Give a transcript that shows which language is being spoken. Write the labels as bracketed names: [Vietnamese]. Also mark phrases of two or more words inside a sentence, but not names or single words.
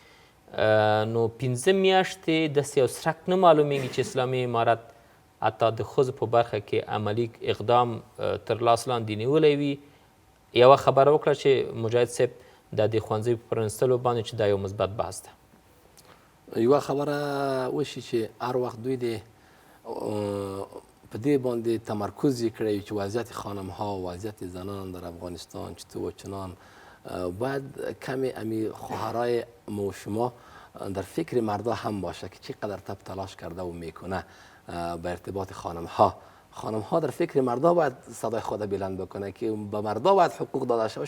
[Pashto] نو 15 میاشتې داسې یو څرک نه معلومیږي چې اسلامي امارت حتی د ښځو په برخه کې عملي اقدام تر لاس لاندې نیولی وي. یوه خبره وکړه چې مجاهد صاحب د دې ښوونځیو په پرانیستلو باندې چې دا یو مثبت بحث ده. یوه خبره وشي چې هر وخت دوی د په دې باندې تمرکز یې کړی چې [Persian] وضعیت خانمها و وضعیت زنان در افغانستان چطور و چنان، باید کمی امی خواهرای ما و شما در فکر مردا هم باشه که چقدر تب تلاش کرده و میکنه به ارتباط خانمها در فکر مردا باید صدای خود بلند بکنه که به مردا باید حقوق داده شود.